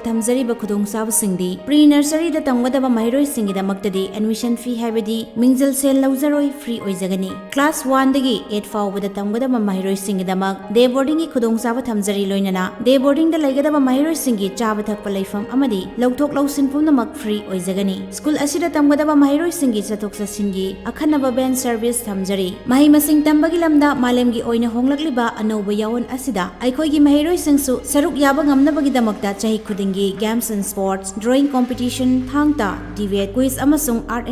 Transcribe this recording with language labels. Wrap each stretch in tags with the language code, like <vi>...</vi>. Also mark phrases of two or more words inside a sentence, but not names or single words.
<mni>थमजरीब खुदोंचाबसिंगदी प्री नर्सरी दा तंगदबा महरोइसिंगीदमक्तदी एडमिशन फी हैबदी मिंजल सेल लौजरोय फ्री ओइजगनी क्लास 1 दगी 8 फाउबदा तंगदबा महरोइसिंगीदमक डे बोर्डिंग की खुदोंचाब थमजरी लोइनना डे बोर्डिंग दा लैगदबा महरोइसिंगी चाब थकप लैफम अमदी लौथोक लौसिन पुनमक फ्री ओइजगनी स्कूल असिदा तंगदबा महरोइसिंगी चथोक चसिंगी अखनबा बेन सर्विस थमजरी मही मसिंग तंबगी लमदा मालेमगी ओइना होंगलकलिबा अनौबा यावन असिदा अखोइगी महरोइसिंगसु सरुक याबा ngamnabagidamakta chahi khudingi</mni> <en>games and sports drawing competition</en> <mni>thangta</mni> <en>debate quiz</en> <mni>amasung art</mni>